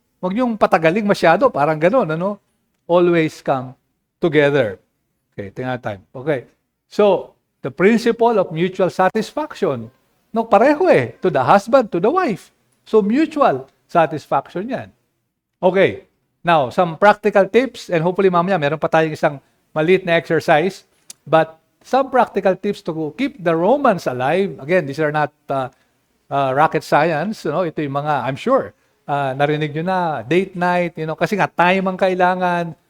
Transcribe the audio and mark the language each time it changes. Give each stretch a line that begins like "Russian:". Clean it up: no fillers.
Filipino: Huwag niyong patagaling masyado, parang gano'n, ano?
English: Always come together. Okay,
Filipino: tingnan
English: time. Okay. So, the principle of mutual satisfaction. No, pareho to the husband, to the wife. So, mutual satisfaction yan. Okay. Now, some practical tips, and hopefully
Filipino: mamaya meron pa tayong isang maliit na
English: exercise, but some practical tips to keep the romance alive. Again, these are not rocket science.
Filipino: Ito yung mga,
English: I'm sure,
Filipino: narinig nyo na, date night, kasi nga time ang kailangan.